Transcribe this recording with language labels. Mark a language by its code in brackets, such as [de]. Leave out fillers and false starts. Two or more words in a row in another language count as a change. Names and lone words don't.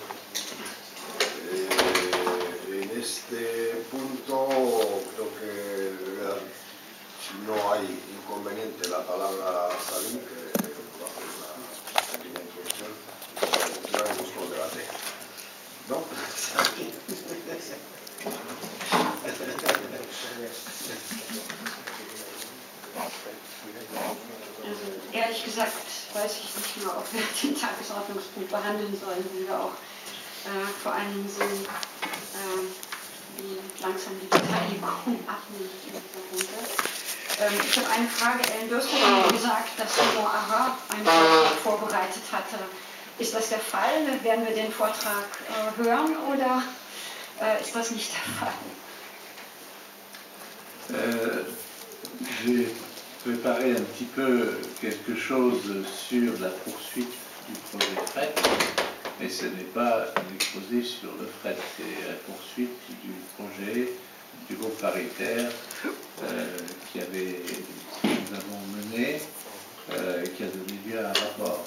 [es] En este punto creo que si no hay inconveniente la palabra a Salim, que va a hacer una pequeña introducción, y continuamos con el debate. ¿No? [de] Ehrlich gesagt weiß ich nicht mehr, ob wir den Tagesordnungspunkt behandeln sollen, wie wir auch vor allem sehen, wie langsam die Beteiligung abnimmt in dieser Runde. Ich habe eine Frage. Ellen Bürster hat gesagt, dass Simon Arat einen Vortrag vorbereitet hatte. Ist das der Fall? Werden wir den Vortrag hören oder ist das nicht der Fall? [fr] J'ai préparé un petit peu quelque chose sur la poursuite du projet fret, mais ce n'est pas un exposé sur le fret, c'est la poursuite du projet du groupe paritaire que nous avons mené, qui a donné lieu à un rapport.